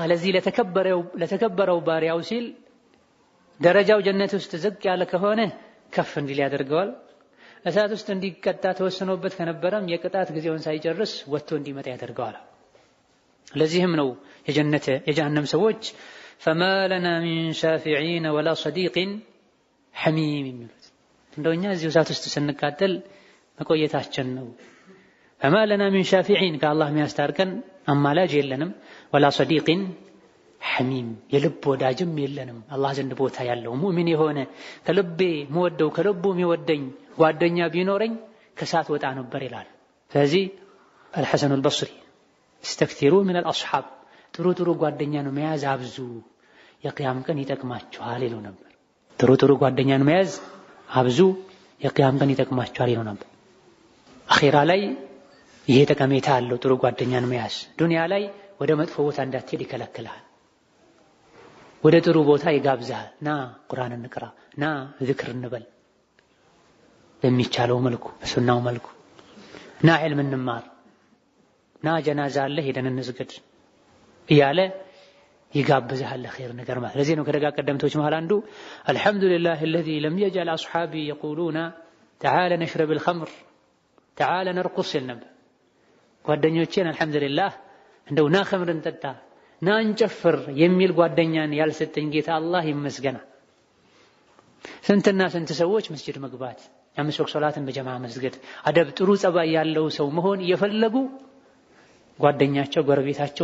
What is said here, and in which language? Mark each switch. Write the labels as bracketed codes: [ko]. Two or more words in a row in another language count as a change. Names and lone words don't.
[am] ለዚህ ለተከበረው ባሪያው ሲል ደረጃው ጀነት ውስጥ ዝቅ ያለ ከሆነ ከፍ እንዲል ያደርገዋል። እሳት ውስጥ እንዲቀጣ ተወስኖበት ከነበረም የቅጣት ጊዜውን ሳይጨርስ ወጥቶ እንዲመጣ ያደርገዋል። ለዚህም ነው የጀሃነም ሰዎች [ar] فما لنا من شافعين ولا صديق حميم [am] የሚሉት እንደኛ እዚህ እሳት ውስጥ ስንቃጠል መቆየታችን ነው። [ar] فما لنا من شافعين [am] ከአላህ የሚያስታርቀን አማላጅ የለንም [ar] ولا صديق حميم [am] የልብ ወዳጅም የለንም አላህ ዘንድ ቦታ ያለው ሙእሚን የሆነ ከልቤ መወደው ከልቡ የሚወደኝ ጓደኛ ቢኖረኝ ከሳት ወጣ ነበር ይላል። ስለዚህ [ar] الحسن البصري استكثروا من الاصحاب [am] ጥሩ ጓደኛ ነው መያዝ አብዙ የቂያም ቀን ይጠቅማችኋል ይሉ ነበር። ጥሩ ጓደኛን መያዝ አብዙ የቂያም ቀን ይጠቅማችኋል ይሉ ነበር። አኺራ ላይ ይሄ ጠቀሜታ አለው ጥሩ ጓደኛን መያዝ። ዱንያ ላይ ወደ መጥፎ ቦታ እንዳትሄድ ይከለክላል። ወደ ጥሩ ቦታ ይጋብዛል። ና ቁርአን እንቅራ፣ ና ዚክር እንበል በሚቻለው መልኩ በሱናው መልኩ፣ ና ዒልም እንማር፣ ና ጀናዛ አለ ሄደን እንስገድ እያለ ይጋብዛል ለኸይር ነገር ማለት። ለዚህ ነው ከደጋ ቀደምቶች መሃል አንዱ አልሐምዱሊላህ [ar] الذي لم يجعل اصحابي يقولون تعال نشرب الخمر تعال نرقص [am] ነበር። ጓደኞቼን አልሐምዱሊላህ እንደው ና ኸምር እንጠጣ ና እንጨፍር የሚል ጓደኛን ያልሰጠኝ ጌታ አላህ ይመስገና። ስንትና ስንት ሰዎች መስጂድ መግባት አምስት ወቅት ሶላትን በጀማዓ መስገድ አደብ ጥሩ ጸባይ ያለው ሰው መሆን እየፈለጉ ጓደኛቸው ጎረቤታቸው